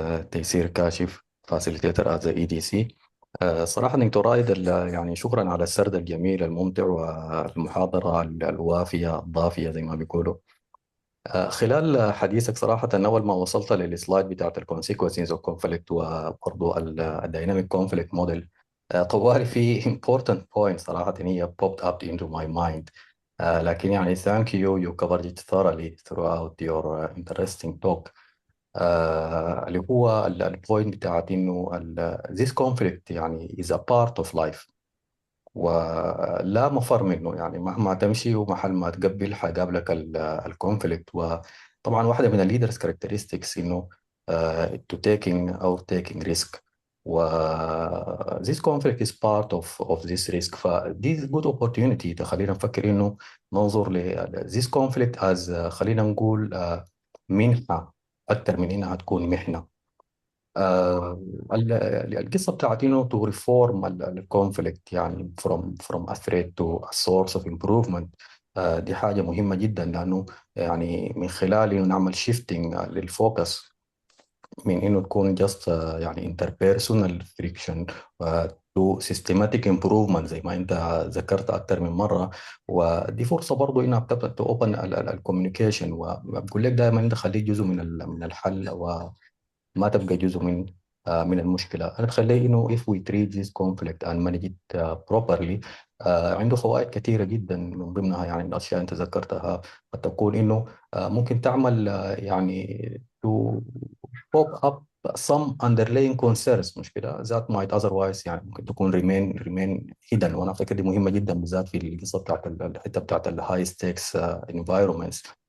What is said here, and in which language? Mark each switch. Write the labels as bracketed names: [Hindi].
[Arabic] تيسير كاشف [English] Facilitator as A D C. [Arabic] صراحة دكتور رايد يعني شكرا على السرد الجميل الممتع والمحاضرة الوافية الضافية زي ما بيقولوا. خلال حديثك صراحة أول ما وصلت للسلايد بتاعت الكونسيكونسز اوف كونفليكت وبرضه الدايناميك كونفليكت موديل، طوالي في [English] important point [Arabic] صراحة هي [English] popped up into my mind. [Arabic] لكن يعني [English] thank you, you covered it thoroughly throughout your interesting talk. [Arabic] اللي هو البوينت بتاعت إنه [English] this conflict [Arabic] يعني [English] is a part of life، [Arabic] ولا مفر منه. يعني مهما تمشي ومحل ما تقبل حيقابلك الكونفليكت. وطبعا واحدة من [English] الليدرز كاركترستكس إنه to taking risk، و this conflict is part of this risk. [Arabic] ف [English] this is good opportunity [Arabic] تخلينا نفكر إنه ننظر ل [English] this conflict as [Arabic] خلينا نقول منحة أكثر من إنها تكون محنة. القصة بتاعت إنه [English] to reform الكونفليكت [Arabic] يعني [English] from a threat to a source of improvement [Arabic] دي حاجة مهمة جدا، لأنه يعني من خلال إنه نعمل شيفتنج للفوكس من انه تكون جاست يعني [English] interpersonal friction to systematic improvement [Arabic] زي ما انت ذكرت اكثر من مره. ودي فرصه برضو انها بتبدا تopen الكوميونيكيشن، وبقول لك دائما انت خليك جزء من الحل، ما تبقى جزء من المشكلة. أنا بخليه إنه [English] if we treat this conflict and manage it properly، [Arabic] عنده فوائد كثيرة جدا. من ضمنها يعني الأشياء أنت ذكرتها قد تكون إنه ممكن تعمل يعني [English] to pop up some underlying concerns، [Arabic] مش كده [English] that might otherwise [Arabic] يعني ممكن تكون [English] remain hidden. [Arabic] وأنا أفتكر دي مهمة جدا بالذات في القصة بتاعت الحتة بتاعت الهاي ستيكس environments.